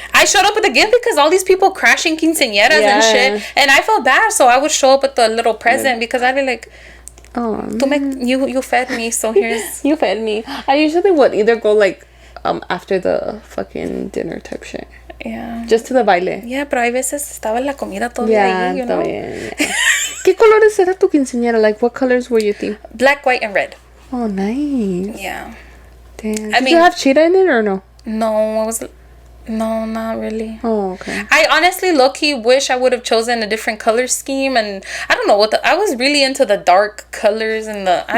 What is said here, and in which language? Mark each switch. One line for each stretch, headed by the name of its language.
English: I showed up with a gift because all these people crashing quinceañeras and shit, and I felt bad, so I would show up with a little present because I'd be like, "Oh, you fed me, so here's." You fed me. I usually would either go like after the fucking dinner type shit. Yeah. Just to the baile.
Spanish: Yeah, pero hay veces estaba la comida todavía ahí,
English: you know. Yeah.
Spanish: ¿Qué colores era tu quinceañera?
English: Like, what colors were you theme? Black, white, and red. Oh, nice. Yeah. Damn. Did you have cheetah in it or no? No, it was No, not really. Oh, okay. I honestly low-key wish I would have chosen a different color scheme, and I don't know I was really into the dark colors and the